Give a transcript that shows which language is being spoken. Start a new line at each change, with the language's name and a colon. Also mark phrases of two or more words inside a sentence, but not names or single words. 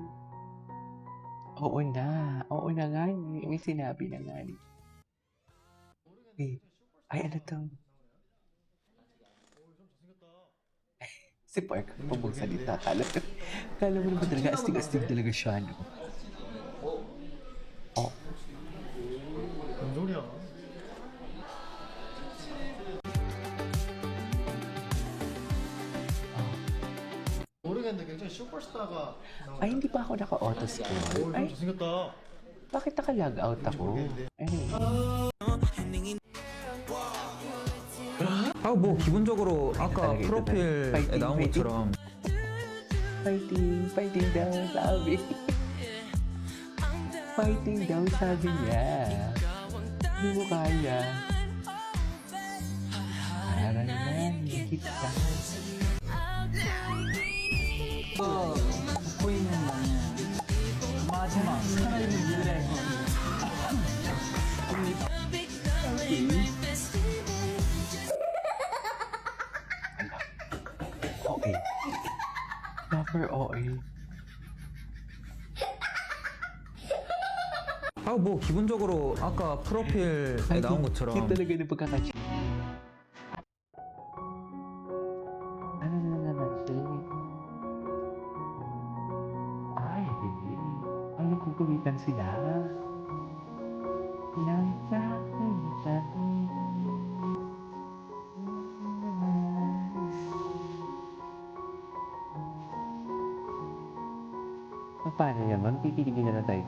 Filipino: Oo na nga may sinabi na nga ni. Ay ano to? Si Park pa magsalita. Kala mo naman talaga astig-astig talaga siya, no? Oh.
Korean: 뭔 소리야? 모르겠는데 굉장히 슈퍼스타가
Filipino: Ay, hindi pa ako naka-auto-scroll. Ay,
Korean: 잘생겼다.
Filipino: bakit naka-log out ako? Anyway.
Korean: 뭐 기본적으로 아까 이따 프로필에 파이팅, 나온 파이팅. 것처럼
Filipino: Fighting daw, sabi. Fighting daw, sabi niya. Hindi mo kaya. Parang kita.
Korean: 웃고 있는 너는 마지막 살아있는 미래에
Filipino: Okay. Super OA.
Korean: 뭐 기본적으로 아까 프로필에 나온 것처럼
Filipino: Yun talaga ng pagkakachik. Ano na naman siya? Ay, ang nagkukulitan sila. Paano naman? Pipiliin na tayo.